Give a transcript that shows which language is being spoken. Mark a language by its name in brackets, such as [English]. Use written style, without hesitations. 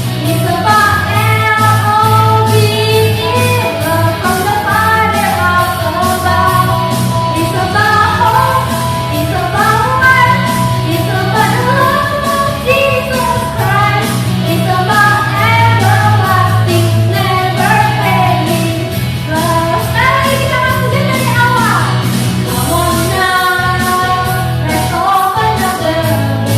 [English] It's about L-O-V-E, love from the Father up above. It's about hope, it's about life, it's about the love of Jesus Christ. It's about everlasting, never failing love. [Indonesian] Sekali lagi kita akan pujian dari awal. [English] Come on now, let's open up the room.